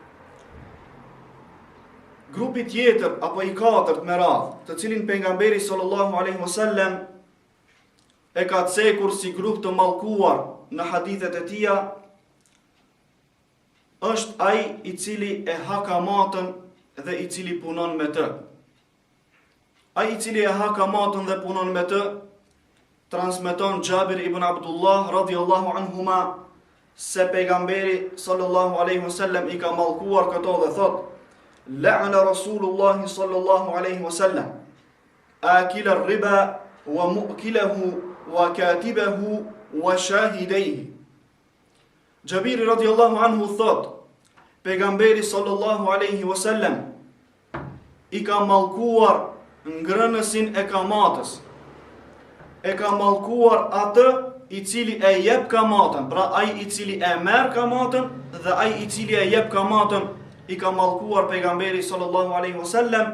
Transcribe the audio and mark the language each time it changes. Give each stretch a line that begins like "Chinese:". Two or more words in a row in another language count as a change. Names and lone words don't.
Albanian: Grupi tjetër apo i katërt me radhë, të cilin pejgamberi
Arabic: صلى الله عليه وسلم
Albanian: e ka cekur si grup të mallkuar në hadithet e tija, është ai i cili e ha kamatën dhe i cili punon me të. Ai i cili e ha kamatën dhe punon me të, transmeton Jabir ibn Abdullah
Arabic: رضي الله عنهما
Albanian: se pejgamberi
Arabic: صلى الله عليه وسلم
Albanian: i ka mallkuar këto dhe thot:
Arabic: لعن رسول الله صلى الله عليه وسلم آكل الربا وموكله وكاتبه وشاهديه.
Albanian: Jabiri
Arabic: رضي الله عنه
Albanian: thot, pejgamberi
Arabic: صلى الله عليه وسلم
Albanian: i ka mallkuar ngrënësin e kamatës. E ka mallkuar atë i cili e jep kamatën, pra ai i cili e merr kamatën dhe ai i cili e jep kamatën, i ka mallkuar pejgamberi
Arabic: صلى الله عليه وسلم.